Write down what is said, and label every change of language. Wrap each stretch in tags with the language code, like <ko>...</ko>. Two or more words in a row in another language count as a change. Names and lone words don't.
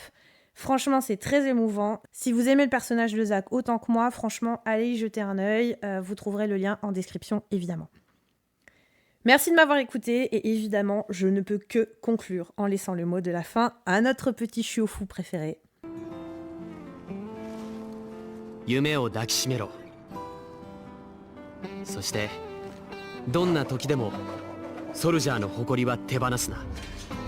<fr>Franchement, c'est très émouvant. Si vous aimez le personnage de Zack autant que moi, franchement, allez y jeter un œil. Vous trouverez le lien en description, évidemment. Merci de m'avoir écouté et évidemment, je ne peux que conclure en laissant le mot de la fin à notre petit chiot fou préféré.</fr> <ja>夢を抱きしめろ。そしてどんな時でもソルジャーの誇りは手放すな。</ja>